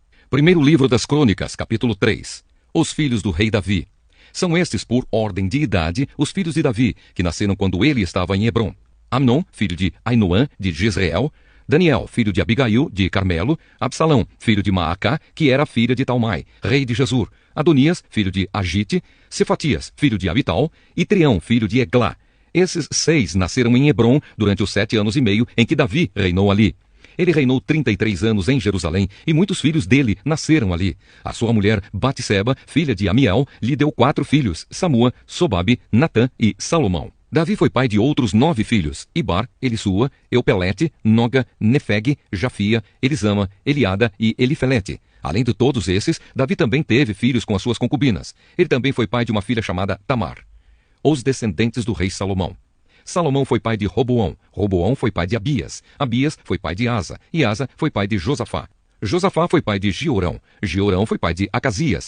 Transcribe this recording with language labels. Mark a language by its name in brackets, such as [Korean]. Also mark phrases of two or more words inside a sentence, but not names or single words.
[Portuguese] Primeiro livro das Crônicas, capítulo 3. Os filhos do rei Davi. São estes, por ordem de idade, os filhos de Davi, que nasceram quando ele estava em Hebrom. Amnon, filho de Ainoã, de Jezreel. Daniel, filho de Abigail, de Carmelo. Absalão, filho de Maacá, que era filha de Talmai, rei de Gesur. Adonias, filho de Agite. Cefatias, filho de Abital. E Trião, filho de Eglá. Esses 6 nasceram em Hebrom durante os 7 anos e meio em que Davi reinou ali. Ele reinou 33 anos em Jerusalém, e muitos filhos dele nasceram ali. A sua mulher, Batseba, filha de Amiel, lhe deu 4 filhos, Samua, Sobabe, Natã e Salomão. Davi foi pai de outros 9 filhos, Ibar, Elisua, Eupelete, Noga, Nefeg, Jafia, Elisama, Eliada e Elifelete. Além de todos esses, Davi também teve filhos com as suas concubinas. Ele também foi pai de uma filha chamada Tamar. Os descendentes do rei Salomão. Salomão foi pai de Roboão. Roboão foi pai de Abias. Abias foi pai de Asa. E Asa foi pai de Josafá. Josafá foi pai de Giorão. Giorão foi pai de Acasias.